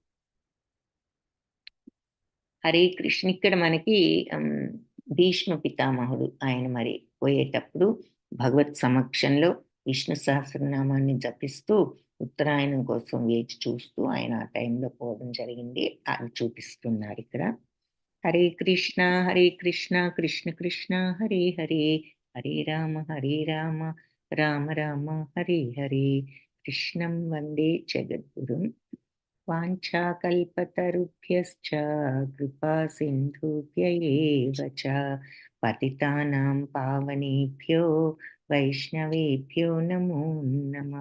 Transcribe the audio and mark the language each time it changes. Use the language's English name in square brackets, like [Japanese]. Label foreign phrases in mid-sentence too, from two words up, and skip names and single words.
[Telugu] హరే కృష్ణ ఇక్కడ మనకి భీష్మ పితామహుడు ఆయన మరి పోయేటప్పుడు భగవత్ సమక్షంలో విష్ణు సహస్రనామాన్ని జపిస్తూ ఉత్తరాయణం కోసం వేచి చూస్తూ ఆయన ఆ టైంలో పోవడం జరిగింది. అది చూపిస్తున్నారిక్కడ. హరే కృష్ణ కృష్ణ కృష్ణ హరే హరే, హరే రామ రామ రామ హరే హరే. [Sanskrit] కృష్ణం వందే జగద్గురుం. వాంఛాకల్పతరుభ్యశ్చ కృపా సింధుభ్య ఏవ చ పతితానాం పావనేభ్యో వైష్ణవేభ్యో నమో నమః.